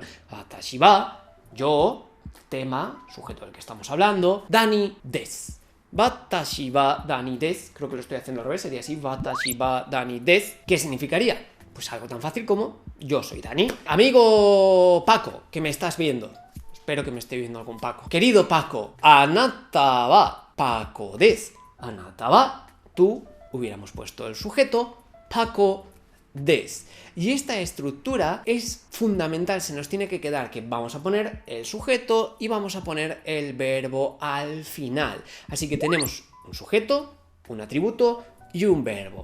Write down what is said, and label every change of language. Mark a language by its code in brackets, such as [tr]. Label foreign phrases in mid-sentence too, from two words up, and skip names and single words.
[ja] 私は, [es] yo, tema, sujeto del que estamos hablando, Dani des. [ja] 私はダニです, [es] creo que lo estoy haciendo al revés, sería así, [ja] 私はダニです. [es] ¿Qué significaría? Pues algo tan fácil como yo soy Dani. Amigo Paco, que me estás viendo, espero que me esté viendo algún Paco. Querido Paco, [ja] あなたはパコです. あなたは, [es] tú, hubiéramos puesto el sujeto, Paco des. Y esta estructura es fundamental, se nos tiene que quedar que vamos a poner el sujeto y vamos a poner el verbo al final. Así que tenemos un sujeto, un atributo y un verbo.